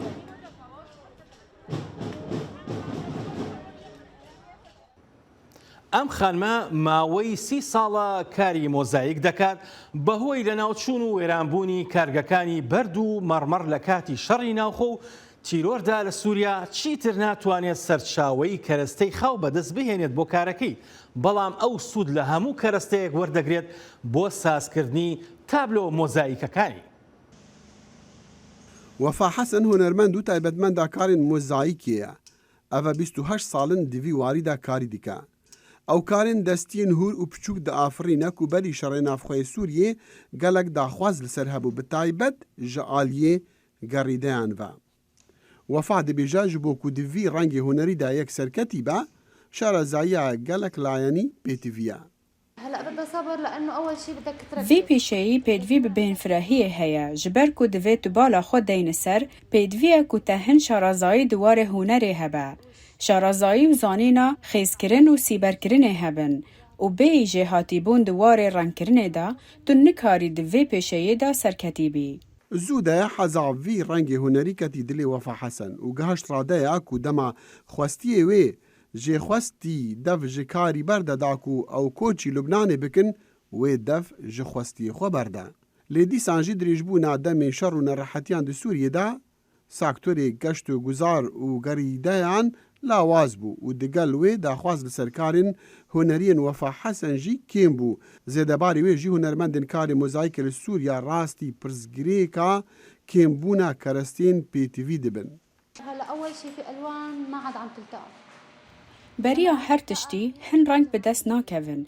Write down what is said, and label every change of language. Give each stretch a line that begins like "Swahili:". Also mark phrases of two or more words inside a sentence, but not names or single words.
Central Kurdish: ئەم خانمە ماوەی 30 ساڵە کاری مۆزاییک دەکات بەهۆی لە ناوچوون و وێرانبوونی کارگەکانی بەرد و مەڕمەڕ لە کاتی شەڕی ناوخۆ و تیرۆردا لە سووریا چیتر ناتوانێت سەرچاوەی کەرەستەی خاو بەدەست بهێنێت بۆ کارەکەی، بەڵام ئەو سوود لە هەموو کەرەستەیەک وەردەگرێت بۆ سازکردنی تابلۆ مۆزاییکەکانی.
Kurdish: وەفا حەسەن هونەرمەند و تایبەتمەندا کارین مۆزاییکیە. ئەڤە 28 ساڵن دیوی واریدا کاری دیکە. ئەو کارên destiyên hûr û piçûk diafirîne ku berî şerê navxweyê Sûriyê gelek daxwaz li ser hebû bi taybet ji aliyê gerîdeyan ve. Wefa dibêje ji bo ku di vî rengê hunerî de yek serketî be, şarezayiya gelek layenî pêtiviye. Vî pêşeyî pêdivî bi bênfirehiyê heye, ji ber ku divê tu bala xwe deyne ser, pêdiviye ku te hin şarazayî di warê hunerê hebe. شارەزایی و زانینا خێزkirin û sîberkirinê hebin û bêyî jê hatîbûn di warê rengkirinê de tu nikarî di vê pêşeyê de serketî bî. Zû de heza vî rengê hunerî ketî dilê Wefa Hesen û geheşt radeya ku dema xwestiyê wê jê xwestî dev ji karî berde da ku ew koçî Lubnanê bikin wê dev ji xwestiyê xwe berde. Lê dîsan jî dirêjbûna demê şer û nerehetiyan di Sûriyê de sektorê geşt û guzar û gerîdeyan لاواز بوو و دگەل wê daxwaz li serkarên huneriyên Wefa Hesen jî kêm bû. Zêdebarê wê jî hunermendên karê mozayîkê li Sûriya rastî pirsgirêka kêmbûna kerestên pêtivî dibin. Beriya her tiştî hin reng bi dest nakevin.